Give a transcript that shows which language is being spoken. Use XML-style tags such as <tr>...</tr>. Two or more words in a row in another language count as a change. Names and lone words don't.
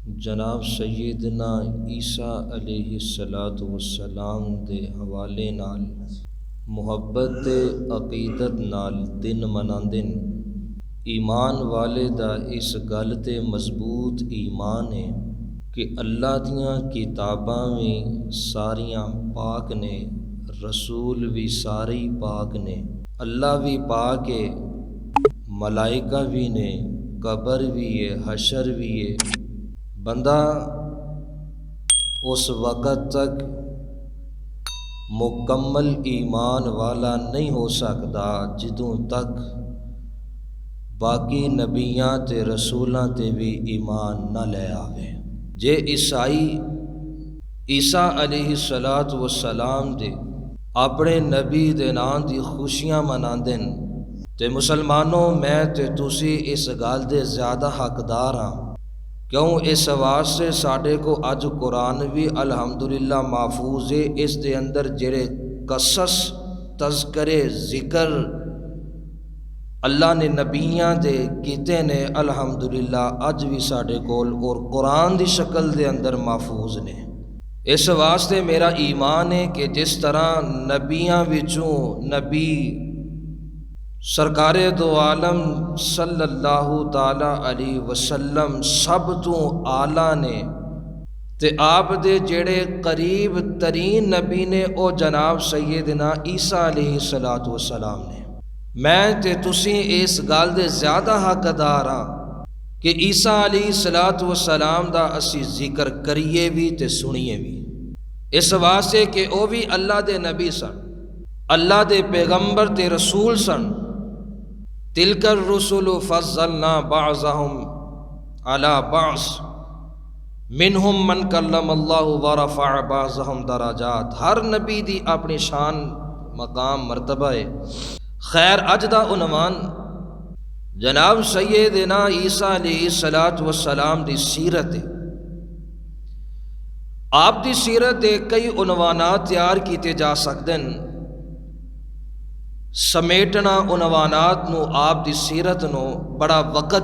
<pa>جناب سیدنا عیسیٰ علیہ السلام دے حوالے نال محبت تے عقیدت نال دن مناندن۔ ایمان والے دا اس گل تے مضبوط ایمان ہے کہ اللہ دیاں کتاباں بھی ساریاں پاک نے، رسول بھی سارے پاک نے، اللہ بھی پاک ہے، ملائکہ بھی نے، قبر بھی ہے، حشر بھی ہے۔ بندہ اس وقت تک مکمل ایمان والا نہیں ہو سکتا جدوں تک باقی نبیاں تے رسولاں تے بھی ایمان نہ لے آوے۔ جے عیسائی عیسیٰ علیہ السلام دے اپنے نبی دے نام دی خوشیاں مناندن تے مسلمانوں میں تے تسی اس گل دے زیادہ حقدار ہاں، کیوں اس واسطے ساڈے کو اج قرآن بھی الحمدللہ محفوظ ہے۔ اس دے اندر جڑے قصص تذکرے ذکر اللہ نے نبیاں دے کیتے نے الحمدللہ اج بھی ساڈے کول اور قرآن دی شکل دے اندر محفوظ نے۔ اس واسطے میرا ایمان ہے کہ جس طرح نبیاں وچوں نبی سرکار دو عالم</pa> <ar>صلی اللہ تعالی علیہ وسلم</ar> <pa>سب تو اعلیٰ نے تے آپ دے جڑے قریب ترین نبی نے او جناب سیدنا عیسیٰ علیہ السلام نے۔ میں تے تسی اس گل دے زیادہ حقدار ہاں کہ عیسیٰ علیہ السلام دا اسی ذکر کریے بھی تے سنیے بھی، اس واسطے کہ او بھی اللہ دے نبی سن، اللہ دے پیغمبر تے رسول سن۔</pa> <ar>تلک الرسل فضلنا بعضهم على بعض منہم من کلم اللہ ورفع بعضهم درجات۔</ar> <pa>ہر نبی دی اپنی شان مقام مرتبہ ہے۔ خیر اج دا عنوان جناب سیدنا عیسیٰ علیہ السلام دی سیرت ہے۔ آپ دی سیرت دے کئی عنوانات تیار کیتے جا سکتے ہیں، سمیٹنا عنوانات نو آپ دی سیرت نو بڑا وقت</pa>